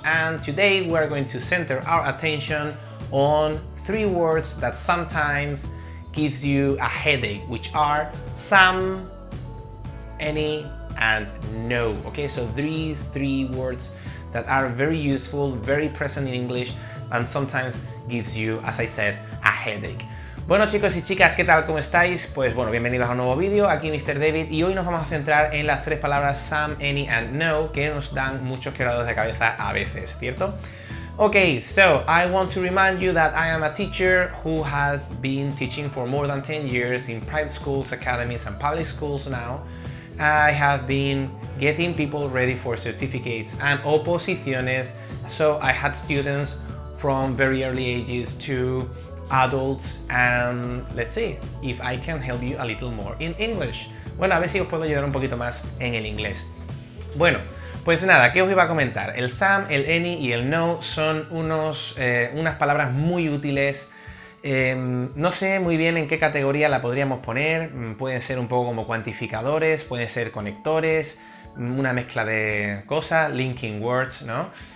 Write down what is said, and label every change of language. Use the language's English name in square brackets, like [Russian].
[English] And today we're going to center our attention on three words that sometimes gives you a headache, which are some, any, and no. Okay, so these three words that are very useful, very present in English, and sometimes gives you, as I said, a headache. [Spanish] Bueno chicos y chicas, ¿qué tal? ¿Cómo estáis? Pues bueno, bienvenidos a un nuevo vídeo, aquí Mr. David, y hoy nos vamos a centrar en las tres palabras some, any and no, que nos dan muchos quebraderos de cabeza a veces, ¿cierto? [English] Okay, so I want to remind you that I am a teacher who has been teaching for more than 10 years in private schools, academies and public schools now. I have been getting people ready for certificates and oposiciones, so I had students from very early ages to adults, and let's see if I can help you a little more in English. [Spanish] Bueno, a ver si os puedo ayudar un poquito más en el inglés. Bueno, pues nada, ¿qué os iba a comentar? El some, el any y el no son unas palabras muy útiles. No sé muy bien en qué categoría la podríamos poner. Pueden ser un poco como cuantificadores, pueden ser conectores, una mezcla de cosas, linking words, ¿no?